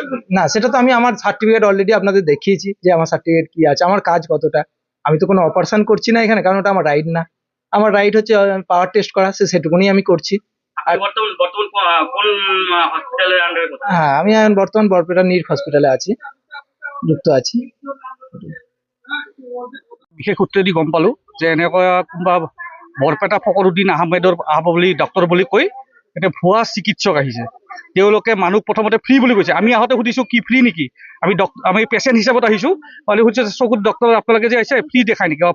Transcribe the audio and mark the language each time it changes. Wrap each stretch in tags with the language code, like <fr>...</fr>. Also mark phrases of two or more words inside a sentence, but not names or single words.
<bn>না, সেটা তো আমি আমার সার্টিফিকেট অলরেডি আপনাদের দেখিয়েছি যে আমার সার্টিফিকেট কি আছে, আমার কাজ কতটা। আমি তো কোনো অপারেশন করছি না এখানে, কারণ ওটা আমার রাইট না। আমার রাইট হচ্ছে পাওয়ার টেস্ট করা, সেটুকুনি আমি করছি। আর বর্তমান কোন হসপিটালের আন্ডারে? হ্যাঁ, আমি এখন বর্তমান বরপেটা নির হসপিটালে আছি, যুক্ত আছি।</bn> <as>বিশেষ সূত্ৰেদি গম পালো যে এনেকুৱা কোনোবা বৰপেটা ফকৰুদ্দিন আহমেদৰ বুলি ডক্টৰ বুলি কৈ এটা ভুৱা চিকিৎসক আহিছে। তেওঁলোকে মানুহ প্ৰথমতে ফ্ৰী বুলি কৈছে। আমি আহোঁতে সুধিছোঁ কি ফ্ৰী নেকি, আমি পেচেণ্ট হিচাপত আহিছোঁ। মানে সুধিছে চকুত ডক্টৰ আপোনালোকে যে আহিছে ফ্ৰী দেখায় নেকি?</as>